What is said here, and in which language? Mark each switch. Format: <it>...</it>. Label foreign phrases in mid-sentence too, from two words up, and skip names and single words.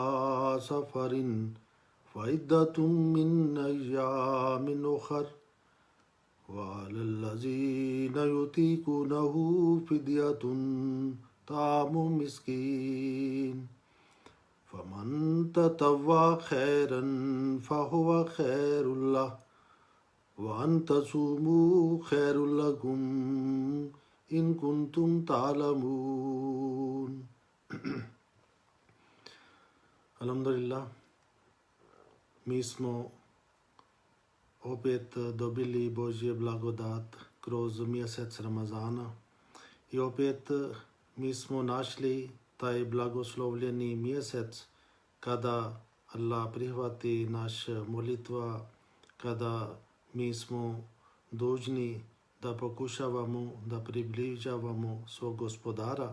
<ar>سفر فعدة من أيام أخر وعلى الذين يطيقونه فدية طعام مسكين فمن تطوع خيرا فهو خير له وأن تصوموا خير لكم إن كنتم تعلمون.</ar> <bs>Alhamdulillah, mi smo opet dobili Božje blagodat kroz mjesec Ramazana i opet mi smo našli taj blagoslovljeni mjesec kada Allah prihvati naš molitva, kada mi smo dužni da pokušavamo da približavamo svog gospodara.</bs>